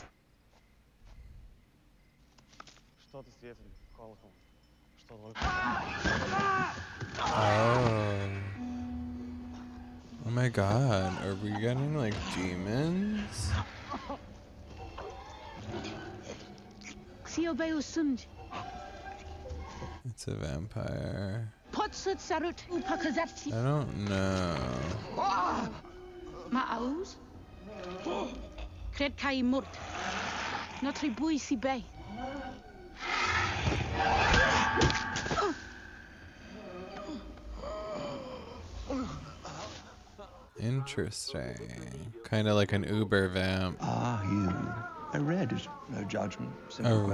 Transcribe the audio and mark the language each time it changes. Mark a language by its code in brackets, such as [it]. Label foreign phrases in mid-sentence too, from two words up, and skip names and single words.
[en] Oh my god, are we getting like demons? It's a vampire. I don't know. [ro] Ma'aus? Cred că e mort. Nu trebuie să bei. [en] Interesting. Kind of like an Uber vamp. Ah, you. I read it. No judgment. Simple Oh,